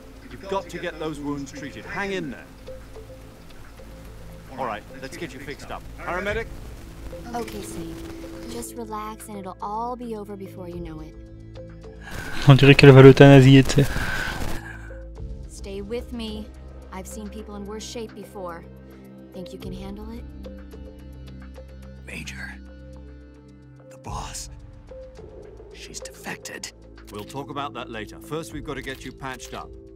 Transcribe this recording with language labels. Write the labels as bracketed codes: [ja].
[en] You've got to get those wounds treated. Hang in there. All right, let's get you fixed up. Paramedic? Okay, Snake. Just relax and it'll all be over before you know it. [fr] On dirait qu'elle va l'euthanasier, tu sais. [en] Stay with me. I've seen people in worse shape before. Think you can handle it? Major. The boss. She's defected. We'll talk about that later. First, we've got to get you patched up.